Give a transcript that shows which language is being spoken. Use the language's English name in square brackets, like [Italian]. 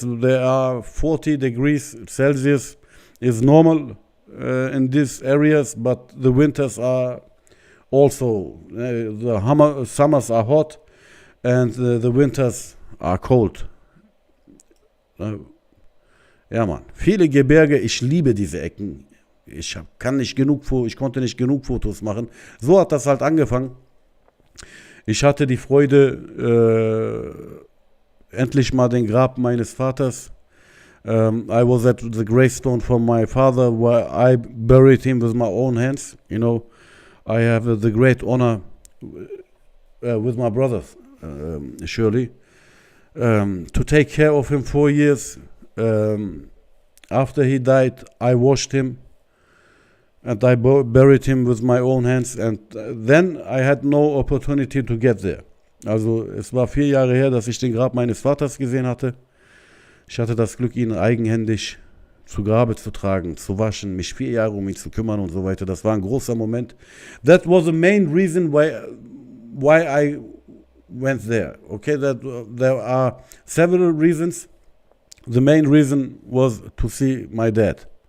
[English] There are 40 degrees Celsius is normal in these areas, but the winters are also, the summers are hot and the winters are cold. [German] Ja, Mann. Viele Gebirge, ich liebe diese Ecken. Ich konnte nicht genug Fotos machen. So hat das halt angefangen. Ich hatte die Freude, endlich mal den Grab meines Vaters. [English] I was at the gravestone from my father, where I buried him with my own hands. You know, I have the great honor with my brothers, surely, to take care of him 4 years. After he died, I washed him and I buried him with my own hands, and then I had no opportunity to get there. [German] Also es war 4 Jahre her, dass ich den Grab meines Vaters gesehen hatte. Ich hatte das Glück, ihn eigenhändig zu Grabe zu tragen, zu waschen, mich 4 Jahre um ihn zu kümmern und so weiter. Das war ein großer Moment. [English] That was the main reason why I went there. Okay, there are several reasons. The main reason was to see my dad.